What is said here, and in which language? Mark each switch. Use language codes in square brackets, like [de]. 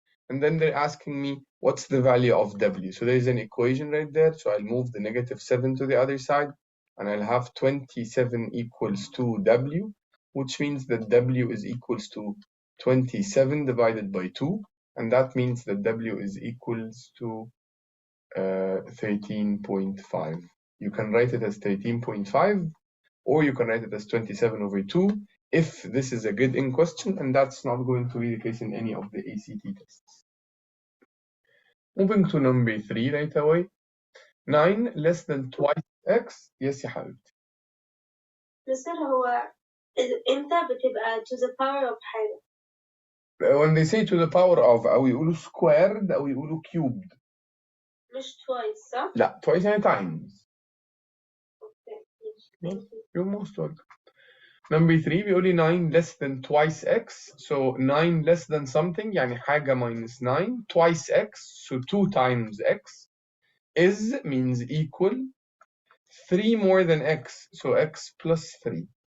[en] And then they're asking me, what's the value of w? So there's an equation right there, so I'll move the negative 7 to the other side, and I'll have 27 equals 2w, which means that w is equals to 27 divided by 2, and that means that w is equals to 13.5. You can write it as 13.5, or you can write it as 27 over 2 if this is a grid-in question, and that's not going to be the case in any of the ACT tests. Moving to number 3 right away. 9 less than twice x. Yes [ar] يا حبيبتي. مستر هو امتى بتبقى [en] to the power of [ar] حاجة؟ [en] When they say to the power of [ar] أو يقولوا [en] squared أو يقولوا cubed. [ar] مش twice صح؟ لا twice يعني times. [en] Okay. You're most welcome. Number 3 [ar] بيقول لي [en] 9 less than twice x. So 9 less than something [ar] يعني حاجة [en] minus 9 twice x, so 2 times x, is means equal 3 more than x, so x plus 3.